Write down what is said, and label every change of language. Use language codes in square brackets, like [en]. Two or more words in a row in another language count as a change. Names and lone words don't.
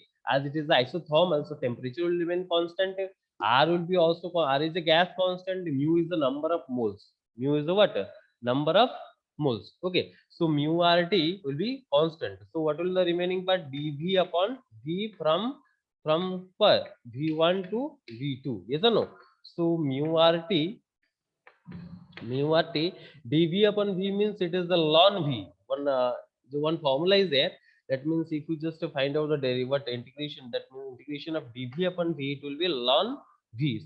[en] As it is isothermal, so temperature will remain constant. R will be also, R is a gas constant. Mu is the number of moles. Mu is the what? Number of moles. Okay. So mu RT will be constant. So what will the remaining part? dV upon V from where? V1 to V2. Yes or no? So mu RT dV upon V means it is the ln V. The one formula is there. That means if you just find out the derivative integration, that means integration of dV upon V, it will be ln V.